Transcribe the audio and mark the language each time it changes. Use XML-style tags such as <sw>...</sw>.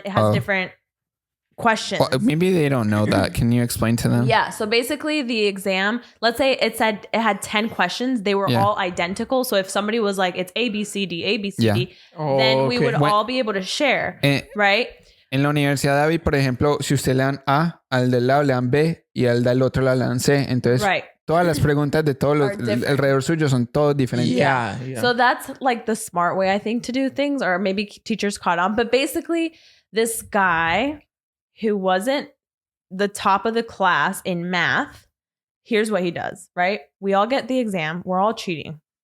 <en>It has different questions. Well, maybe they don't know that. Can you explain to them? Yeah. So basically, the exam, let's say it had 10 questions. They were all identical. So if somebody was like, it's A, B, C, D, A, B, C, D, then we would all be able to share, right?</en> <es>En la Universidad de David, por ejemplo, si usted le dan A, al del lado le dan B y al del otro lado le dan C. Entonces, todas las preguntas de todos los alrededor suyo son todos diferentes.</es> <en>Yeah. So that's like the smart way, I think, to do things, or maybe teachers caught on. But basically, this guy who wasn't the top of the class in math, here's what he does, right? We all get the exam. We're all cheating.</en>